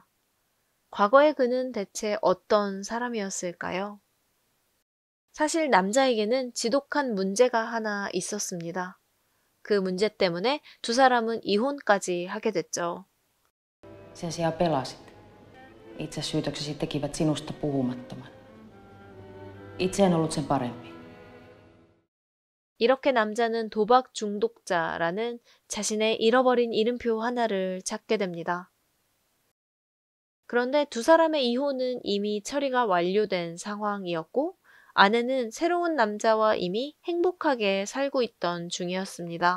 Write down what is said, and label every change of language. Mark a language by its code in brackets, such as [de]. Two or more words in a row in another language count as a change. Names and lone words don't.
[ko] 과거의 그는 대체 어떤 사람이었을까요? 사실 남자에게는 지독한 문제가 하나 있었습니다. 그 문제 때문에 두 사람은 이혼까지 하게 됐죠. [fi] Sen sijaan pelasit. Itsesyytöksesi tekivät sinusta puhumattoman. Itse en ollut sen parempi. [ko] 이렇게 남자는 도박 중독자라는 자신의 잃어버린 이름표 하나를 찾게 됩니다. 그런데 두 사람의 이혼은 이미 처리가 완료된 상황이었고 아내는 새로운 남자와 이미 행복하게 살고 있던 중이었습니다.